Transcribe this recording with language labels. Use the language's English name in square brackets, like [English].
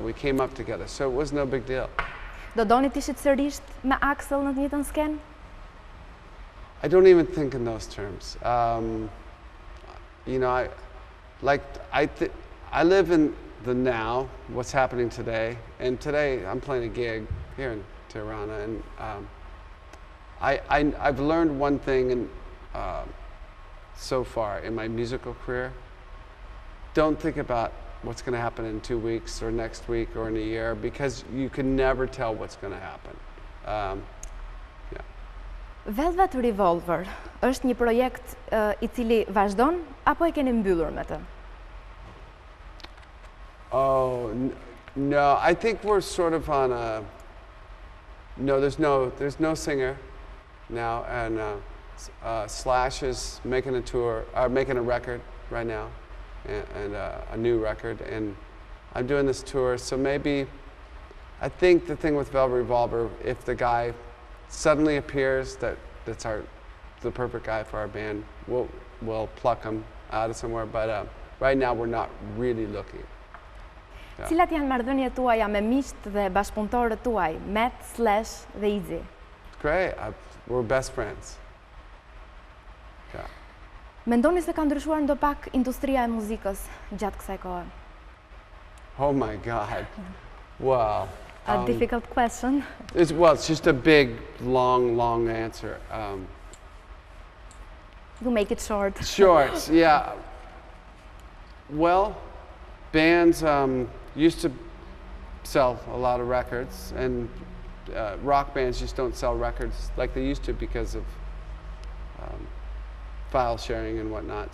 [English] We came up together, so it was no big deal. [Albanian] Do doni të ishit sërish me Axel në të njëjtën skenë? [English] I don't even think in those terms. You know, I live in the now, what's happening today, and today I'm playing a gig here in Tirana, and I've learned one thing so far in my musical career. Don't think about what's going to happen in 2 weeks or next week or in a year, because you can never tell what's going to happen. [Albanian] Velvet Revolver është një projekt I cili vazhdon apo e keni mbyllur me të? [English] Oh, no, I think we're sort of on a, no, there's no singer now, and Slash is making a tour, making a record right now, and a new record, and I'm doing this tour, so maybe, I think the thing with Velvet Revolver, if the guy suddenly appears that's the perfect guy for our band, we'll pluck him out of somewhere, but right now we're not really looking. Yeah. [Albanian] Cilat janë marrëdhëniet tuaja me miqt dhe bashkëpunëtorët tuaj, Matt, Slash dhe Izzy? [English] Great, we're best friends. Yeah. [Albanian] Mendoni se ka ndryshuar ndopak industria e muzikës gjatë kësaj kohe? [English] Oh my God. Wow. A difficult question. It's just a big, long answer. We'll make it short. Short, yeah. Well, bands used to sell a lot of records, and rock bands just don't sell records like they used to because of file sharing and whatnot.